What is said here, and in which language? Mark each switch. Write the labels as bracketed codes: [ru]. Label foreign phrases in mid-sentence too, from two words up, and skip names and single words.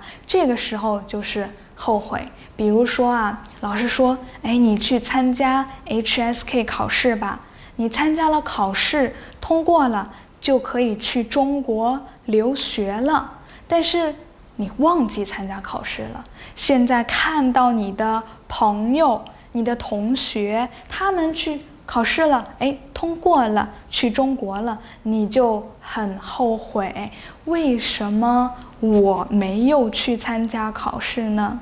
[zh] 這個時候就是後悔。比如說啊，老師說，哎，你去參加 HSK 考試吧，你參加了考試，通過了，就可以去中國留學了，但是你忘記參加考試了，現在看到你的朋友、你的同學，他們去考試了，哎，通過了，去中國了，你就很後悔，為什麼我沒有去參加考試呢？